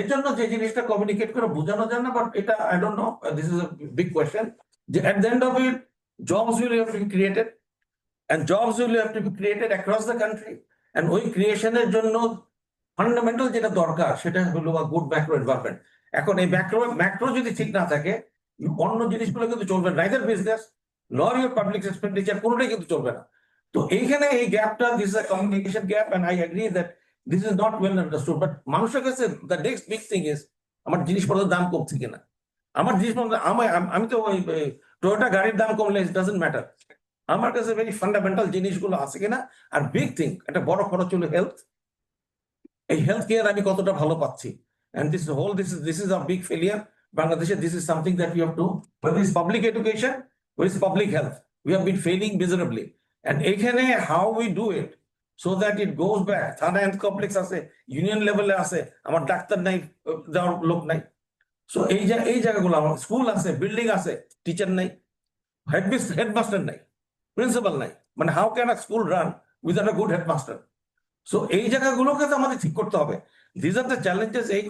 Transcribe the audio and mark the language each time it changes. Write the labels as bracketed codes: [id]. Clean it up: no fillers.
[bn] এর জন্য যে জিনিসটা কমিউনিকেট করে বোঝানো যায় না, [en] but এটা I don't know, this is a big question, যে at the end of it jobs will have to be created, and jobs will have to be created across the country, and [bn] ওই ক্রিয়েশনের জন্য fundamental যেটা দরকার সেটা হলো good macro environment. এখন এই macro যদি ঠিক না থাকে অন্য জিনিসগুলো কিন্তু চলবে না, [en] neither business nor your public expenditure, [bn] কোনোটাই কিন্তু চলবে না। তো এইখানে এই গ্যাপটা, [en] this is a communication gap, and I agree that this is not well understood, but [bn] মানুষের কাছে [en] the next big thing is [bn] আমার জিনিসপত্রের দাম কমছে কিনা, আমার জিনিসপত্র আমি তো ওই টয়োটা গাড়ির দাম কমলে [en] it doesn't matter, [bn] আমার কাছে ভেরি ফান্ডামেন্টাল জিনিসগুলো আছে কিনা। আর বিগ থিং, একটা বড় খরচ হলো হেলথ, এই হেলথ কেয়ার আমি কতটা ভালো পাচ্ছি, [en] and this is a big failure Bangladesh. This is something that we have to, whether it's public education, whether it's public health, we have been failing miserably, and [bn] এখানে [en] how we do it, so that it goes back. [bn] Thana and complex আছে, union level আছে, আমার doctor নাই, যাওয়ার লোক নাই। [en] So [bn] এই জায়গাগুলো আমার স্কুল আছে, বিল্ডিং আছে, টিচার নাই, হেডমাস্টার নাই, প্রিন্সিপাল নাই। [en] মানে how can a school run without a good headmaster? So [bn] এই জায়গাগুলোকে তো আমাদের ঠিক করতে হবে। [en] This are the challenges.